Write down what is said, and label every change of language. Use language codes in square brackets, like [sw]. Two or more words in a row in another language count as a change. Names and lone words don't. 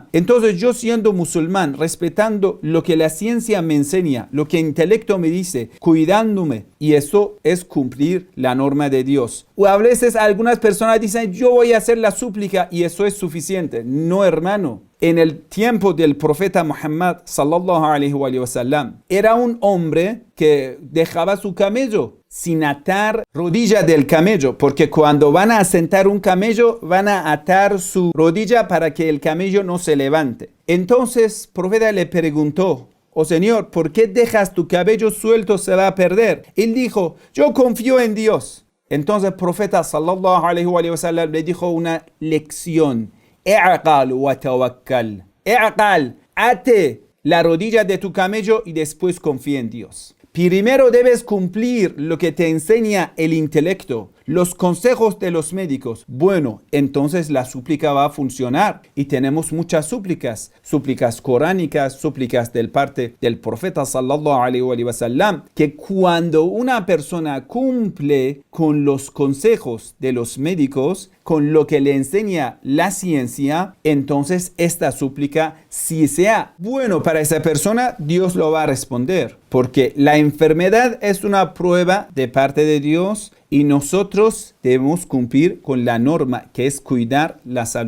[es] Entonces yo siendo musulmán, respetando lo que la ciencia me enseña, lo que el intelecto me dice, cuidándome, y eso es cumplir la norma de Dios. O a veces algunas personas dicen, yo voy a hacer la súplica y eso es suficiente. No, hermano. En el tiempo del profeta Muhammad [ar] صلى الله عليه وسلم, [es] era un hombre que dejaba su camello sin atar rodilla del camello, porque cuando van a sentar un camello, van a atar su rodilla para que el camello no se levante. Entonces, el profeta le preguntó: oh Señor, ¿por qué dejas tu cabello suelto? Se va a perder. Él dijo: yo confío en Dios. Entonces el profeta [ar] صلى الله عليه وسلم [es] le dijo una lección: [ar] اعقل وتوكل. [es] I'qal, ate la rodilla de tu camello y después confía en Dios. Primero debes cumplir lo que te enseña el intelecto, los consejos de los médicos. Bueno, entonces la súplica va a funcionar y tenemos muchas súplicas, súplicas coránicas, súplicas del parte del profeta [ar] صلى الله عليه وسلم, [es] que cuando una persona cumple con los consejos de los médicos, con lo que le enseña la ciencia, entonces esta súplica, si sea bueno para esa persona, Dios lo va a responder. Porque la enfermedad es una prueba de parte de Dios y nosotros debemos cumplir con la norma, que es cuidar la salud.